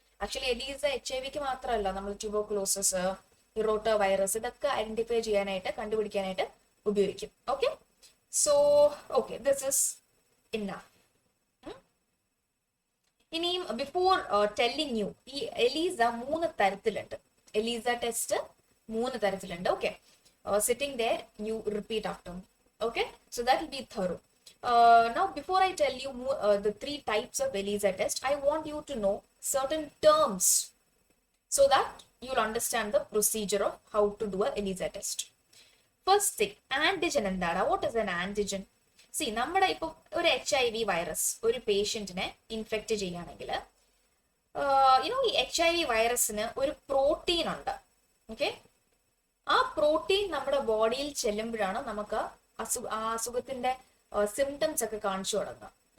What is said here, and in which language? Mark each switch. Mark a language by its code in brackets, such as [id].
[ml] Actually Elisa HIVക്ക് മാത്രമല്ല, നമ്മൾ tuberculosis, റോട്ട virus ഇതൊക്കെ ഐഡന്റിഫൈ ചെയ്യാനായിട്ട് കണ്ടുപിടിക്കാനായിട്ട് ഉപയോഗിക്കും. [en] Okay, so okay, this is enough. [ml] ഇനിയും [en] before telling you, [ml] ഈ എലീസ 3 തരത്തിലുണ്ട്. എലീസ ടെസ്റ്റ് 3 തരത്തിലുണ്ട്. [en] Okay, sitting there you repeat after me. Okay, so that will be thorough. Now before I tell you the 3 types of ELISA test, I want you to know certain terms so that you'll understand the procedure of how to do a ELISA test. First thing, antigen endana. What is an antigen? [ml] See, നമ്മുടെ ഇപ്പൊ ഒരു HIV virus ഒരു പേഷ്യന്റിനെ infect ചെയ്യുകയാണെങ്കിൽ ഈ HIV വൈറസിന് ഒരു protein ഉണ്ട്. Okay, ആ protein നമ്മുടെ ബോഡിയിൽ ചെല്ലുമ്പോഴാണ് നമുക്ക് ആ അസുഖത്തിന്റെ സിംറ്റംസ് ഒക്കെ കാണിച്ചു തുടങ്ങുക.